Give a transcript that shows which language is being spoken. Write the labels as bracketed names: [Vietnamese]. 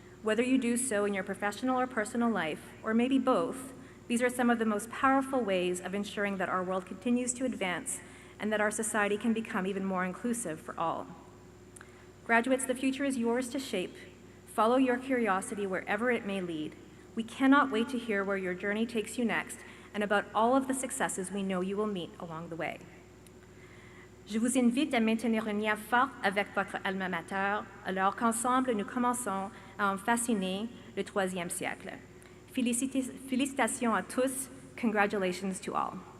[English] Whether you do so in your professional or personal life, or maybe both, these are some of the most powerful ways of ensuring that our world continues to advance and that our society can become even more inclusive for all. Graduates, the future is yours to shape. Follow your curiosity wherever it may lead. We cannot wait to hear where your journey takes you next and about all of the successes we know you will meet along the way. [French] Je vous invite à maintenir un lien fort avec votre alma mater, alors qu'ensemble nous commençons à en fasciner le troisième siècle. Félicitations à tous. [English] Congratulations to all.